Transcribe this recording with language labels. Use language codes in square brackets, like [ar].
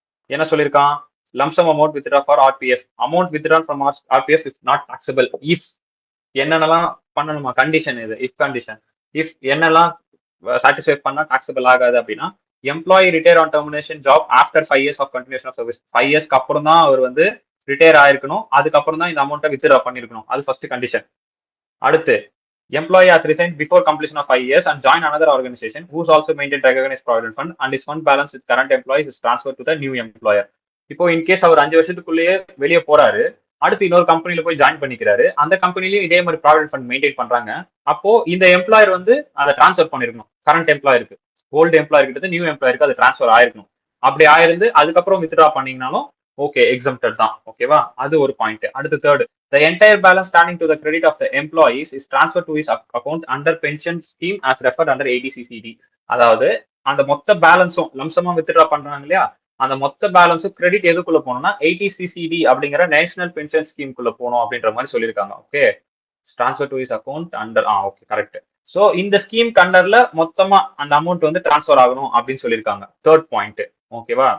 [ta] என்ன சொல்லியிருக்கான்? [en] Lump sum amount withdraw for RPF. Amount withdrawn from RPF is not taxable if [ta] என்னென்னலாம் பண்ணணுமா? Condition இது. [en] If condition. If [ta] என்னெல்லாம் சாட்டிஸ்ஃபை பண்ணா டாக்ஸபிள் ஆகாது அப்படின்னா [en] Employee retire on termination job after 5 years of continuation of service. [ta] 5 இயர்ஸ்க்கு அப்புறம் தான் அவர் வந்து ரிட்டையர் ஆயிருக்கணும். அதுக்கப்புறம் தான் இந்த அமௌண்ட்டை வித்ட்ரா பண்ணிருக்கணும். அது ஃபர்ஸ்ட் கண்டிஷன். [en] அடுத்து employee has resigned before completion of 5 years and joined another organization who's also maintained recognized provident fund and his fund balance with current employees is transferred to the new employer. [ta] இப்போ in case அவர் 5 வருஷத்துக்குள்ளேயே வெளியே போறாரு, அடுத்து இன்னொரு கம்பெனில போய் join பண்ணிக்கிறாரு, அந்த கம்பெனிலயும் இதே மாதிரி ப்ராவிடன்ட் ஃபண்ட் மெயின்டைன் பண்றாங்க. அப்போ இந்த எம்ப்ளாயர் வந்து அதை டிரான்ஸ்ஃபர் பண்ணிருக்கணும் கரண்ட் எம்ப்ளாயருக்கு. ஓல்டு எம்ப்ளாயர் கிட்ட நியூ எம்ப்ளாயருக்கு அது டிரான்ஸ்ஃபர் ஆயிருக்கணும். அப்படி ஆயிருந்து அதுக்கப்புறம் வித்ட்ரா பண்ணீங்கனாலும் ஓகே எக்ஸம்டட் தான். ஓகேவா? அது ஒரு பாயிண்ட். [en] அடுத்து third, the entire balance standing to the credit of the employees is transferred to his account under pension scheme as referred under 80CCD. [ta] அதாவது அந்த மொத்த பேலன்ஸும் லம்சமா வித்ட்ரா பண்றாங்க இல்லையா, அந்த மொத்த பேலன்ஸும் கிரெடிட் எதுக்குள்ள போகணும்னா 80CCD அப்படிங்கிற நேஷனல் பென்ஷன் ஸ்கீம்குள்ள போகணும் அப்படின்ற மாதிரி சொல்லியிருக்காங்க. Okay, [en] transfer to his account under [ta] okay correct. So இந்த ஸ்கீம் கண்டர்ல மொத்தமா அந்த அமௌண்ட் வந்து டிரான்ஸ்ஃபர் ஆகணும் அப்படின்னு சொல்லியிருக்காங்க. Third point. ஓகேவா?